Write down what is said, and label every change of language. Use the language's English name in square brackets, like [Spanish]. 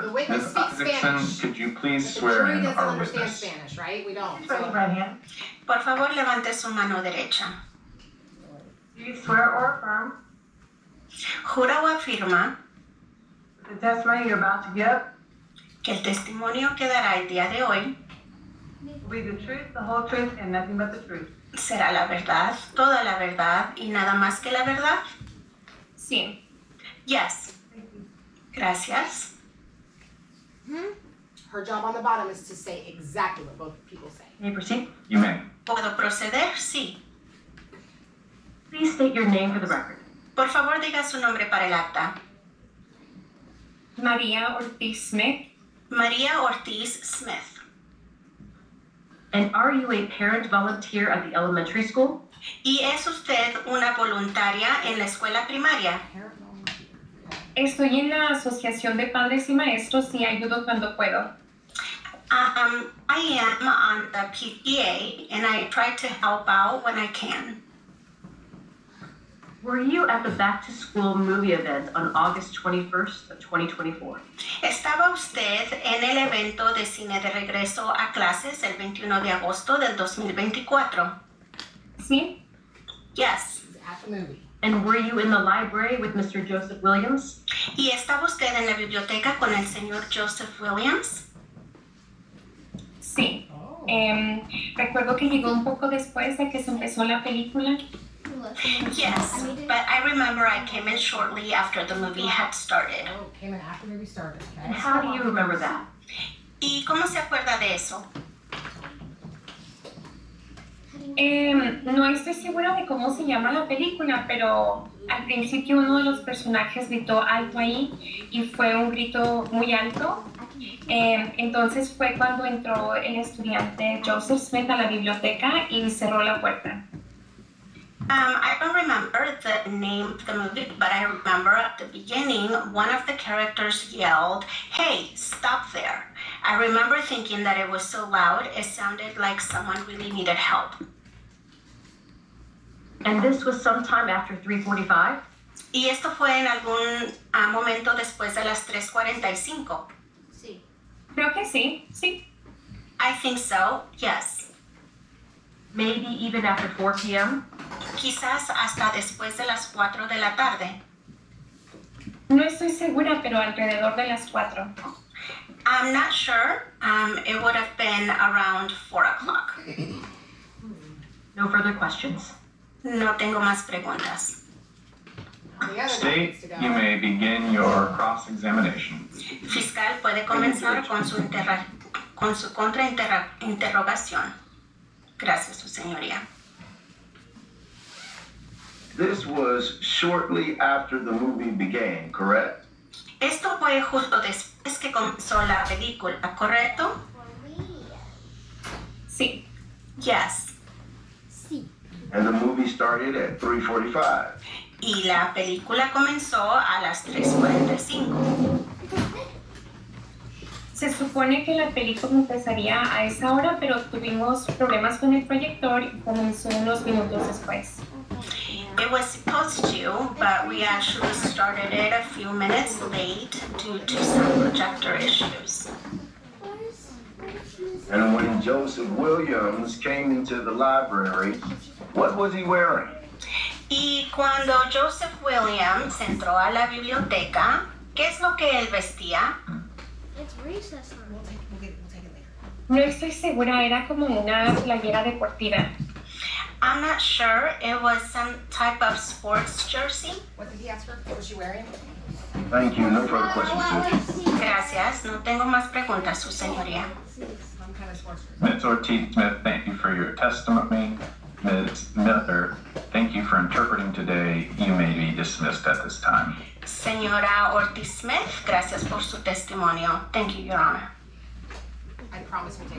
[English] So the witness Ms. speaks Isaacson, Spanish. could you please But the swear jury in doesn't our understand witness? Spanish, right? We don't. Raise your So, right hand. [Spanish] Por favor, levante su mano derecha. [English] Do you swear or affirm [Spanish] Jura o afirma [English] the testimony you're about to give [Spanish] que el testimonio que dará el día de hoy [English] will be the truth, the whole truth, and nothing but the truth? [Spanish] será la verdad, toda la verdad y nada más que la verdad? Sí. [English] Yes. [Spanish] Gracias. [English] her job on the bottom is to say exactly what both people say. May I proceed? You may. [Spanish] ¿Puedo proceder? Sí. [English] Please state your name for the record. [Spanish] Por favor, diga su nombre para el acta. María Ortiz Smith. María Ortiz Smith. [English] And are you a parent volunteer at the elementary school? [Spanish] ¿Y es usted una voluntaria en la escuela primaria? Estoy en la Asociación de Padres y Maestros y ayudo cuando puedo. [English] I am on the PTA and I try to help out when I can. Were you at the back-to-school movie event on August 21st of 2024? [Spanish] ¿Estaba usted en el evento de cine de regreso a clases el 21 de agosto del 2024? Sí, [English] Yes. At the movie. And were you in the library with Mr. Joseph Williams? [Spanish] ¿Y estaba usted en la biblioteca con el señor Joseph Williams? sí. Oh. Recuerdo que llegó un poco después de que se empezó la película. [English] Yes, but I remember I came in shortly after the movie had started. Oh, came in after the movie started, okay? And how do you remember that? [Spanish] ¿Y cómo se acuerda de eso? No estoy segura de cómo se llama la película, pero al principio uno de los personajes gritó alto ahí y fue un grito muy alto. Entonces fue cuando entró el estudiante Joseph Smith a la biblioteca y cerró la puerta. [English] I don't remember the name of the movie, but I remember at the beginning, one of the characters yelled, "Hey, stop there." I remember thinking that it was so loud, it sounded like someone really needed help. And this was sometime after 3:45? [Spanish] Y esto fue en algún momento después de las 3:45. Sí. Creo que sí, sí. [English] I think so, yes. Maybe even after 4 p.m.? [Spanish] Quizás hasta después de las 4 de la tarde. No estoy segura, pero alrededor de las 4. [English] I'm not sure. It would have been around 4 o'clock. No further questions. [Spanish] No tengo más preguntas. [English] The other guy State, needs to go. you may begin your cross-examination. [Spanish] Fiscal puede comenzar con su contrainterrogación. Gracias, su señoría. [English] This was shortly after the movie began, correct? [Spanish] Esto fue justo después que comenzó la película, ¿correcto? Sí. [English] Yes. [Spanish] Sí. [English] And the movie started at 3:45. [Spanish] Y la película comenzó a las 3:45. Se supone que la película empezaría a esa hora, pero tuvimos problemas con el proyector y comenzó unos minutos después. [English] It was supposed to, but we actually started it a few minutes late due to some projector issues. And when Joseph Williams came into the library, what was he wearing? [Spanish] Y cuando Joseph Williams entró a la biblioteca, ¿qué es lo que él vestía? [English] It's recess time. We'll take it later. [Spanish] No estoy segura, era como una playera deportiva. [English] I'm not sure. It was some type of sports jersey. What did he ask her? What was she wearing? Thank you. No further questions, please. [Spanish] Gracias. No tengo más preguntas, su señoría. [English] Some kind of sports dress. Ms. Ortiz-Smith, thank you for your testimony. Ms. Miller, thank you for interpreting today. You may be dismissed at this time. [Spanish] Señora Ortiz Smith, gracias por su testimonio. [English] Thank you, Your Honor. I promise we'll take